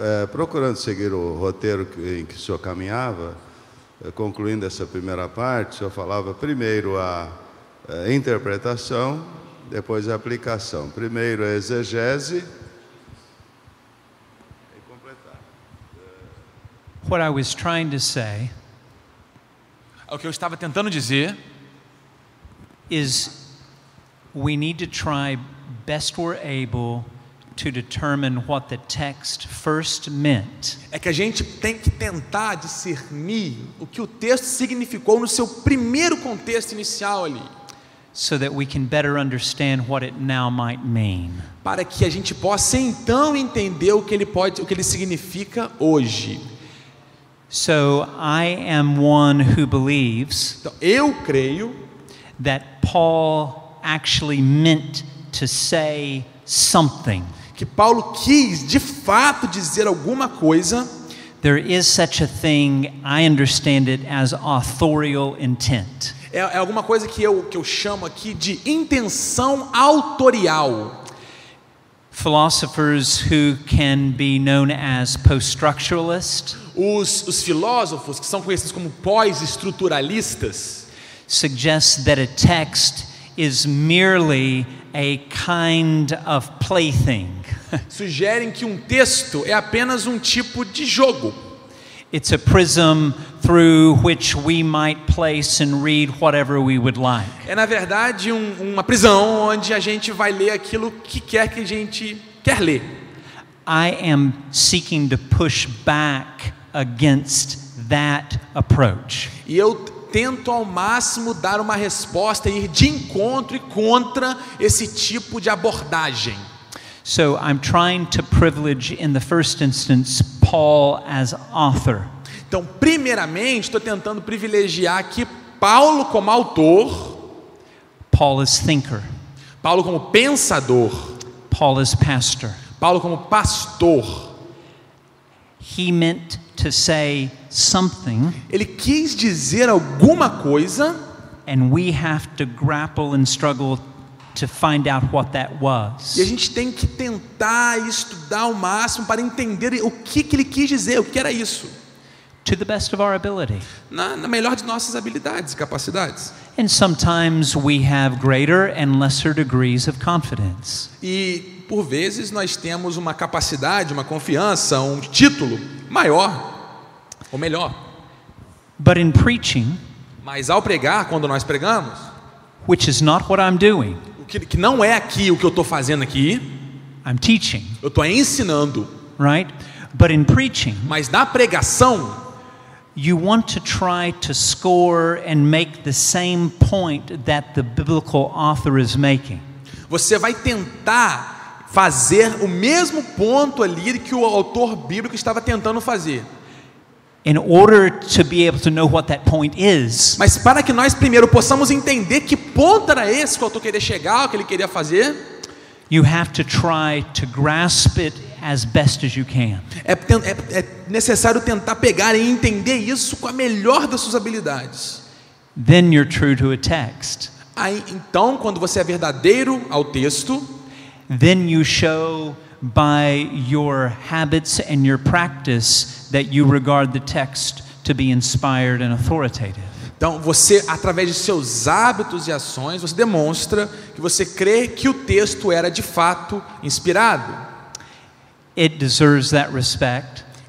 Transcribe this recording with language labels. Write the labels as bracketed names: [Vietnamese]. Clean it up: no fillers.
[Portuguese] Procurando seguir o roteiro em que o senhor caminhava, concluindo essa primeira parte, o senhor falava primeiro a interpretação, depois a aplicação. Primeiro a exegese e completar. [English] What I was trying to say [Portuguese] O que eu estava tentando dizer [English] is we need to try best we're able to determine what the text first meant. [Portuguese] é que a gente tem que tentar discernir o que o texto significou no seu primeiro contexto inicial ali, [English] So that we can better understand what it now might mean. [Portuguese] para que a gente possa então entender o que ele significa hoje. [English] So I am one who believes [Portuguese] Então, eu creio [English] that Paul actually meant to say something. [Portuguese] que Paulo quis de fato dizer alguma coisa. [English] There is such a thing, I understand it as authorial intent. [Portuguese] É alguma coisa que eu chamo aqui de intenção autorial. [English] Philosophers who can be known as post-structuralists [Portuguese] Os filósofos, que são conhecidos como pós-estruturalistas, [English] suggest that a text is merely a kind of plaything. [Portuguese] sugerem que um texto é apenas um tipo de jogo. [English] It's a prism through which we might place and read whatever we would like. [Portuguese] É, na verdade, uma prisão onde a gente vai ler aquilo que quer que a gente quer ler. [English] I am seeking to push back against that approach. [Portuguese] E eu tento ao máximo dar uma resposta e ir de encontro e contra esse tipo de abordagem. [English] So I'm trying to privilege, in the first instance, Paul as author. [Portuguese] Então, primeiramente, estou tentando privilegiar aqui Paulo como autor, [English] Paul as thinker. [Portuguese] Paulo como pensador, [English] Paul as pastor. [Portuguese] Paulo como pastor. [English] He meant to say something, [Portuguese] Ele quis dizer alguma coisa [English] and we have to grapple and struggle to find out what that was. [Portuguese] E a gente tem que tentar estudar ao máximo para entender o que ele quis dizer, o que era isso. [English] To the best of our ability. [Portuguese] Na melhor de nossas habilidades e capacidades. [English] And sometimes we have greater and lesser degrees of confidence. [Portuguese] E por vezes nós temos uma capacidade, uma confiança, um título maior ou melhor. [English] But in preaching, [Portuguese] mas ao pregar, quando nós pregamos, [English] which is not what I'm doing, [Portuguese] que não é aqui o que eu estou fazendo aqui, [English] I'm teaching. [Portuguese] Eu estou ensinando, [English] right? But in preaching, [Portuguese] mas na pregação, [English] you want to try to score and make the same point that the biblical author is making. [Portuguese] Você vai tentar fazer o mesmo ponto ali que o autor bíblico estava tentando fazer. [English] In order to be able to know what that point is. [Portuguese] Mas para que nós primeiro possamos entender que ponto era esse que o autor queria chegar, o que ele queria fazer, [English] you have to try to grasp it as best as you can. [Portuguese] É necessário tentar pegar e entender isso com a melhor das suas habilidades. [English] Then you're true to a text. [Portuguese] Aí, então, quando você é verdadeiro ao texto, [English] then you show by your habits and your practice that you regard the text to be inspired and authoritative. [Portuguese] Então, você, através de seus hábitos e ações, você demonstra que você crê que o texto era de fato inspirado. [English] It deserves that respect.